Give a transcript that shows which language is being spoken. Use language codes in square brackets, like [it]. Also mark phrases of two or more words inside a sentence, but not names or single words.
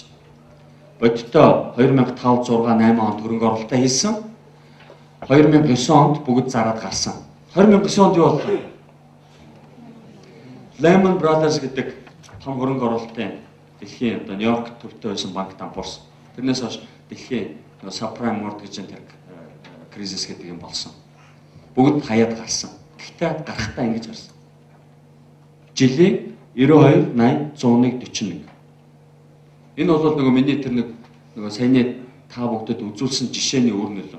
[mn] Бодиттой 2005, 6, 8 онд хөрөнгө оруулалтаа хийсэн. 2009 онд бүгд зараад гарсан. 2009 онд юу болов? Lehman Brothers гэдэг том хөрөнгө оруулалтын Дэлхийн одоо Нью-Йорк төвтэй байсан банк дампуурсан. Тэрнээс хойш дэлхийн [en] subprime mortgage [mn] кризис гэдэг юм болсон. Бүгд хаяад гарсан. Гэхдээ гарахтаа ингэж гарсан. Жилийн 92, 80, 101, 41. Энэ бол нөгөө миний тэр нөгөө саяны та бүгдэд үзүүлсэн жишээний үр нөлөө.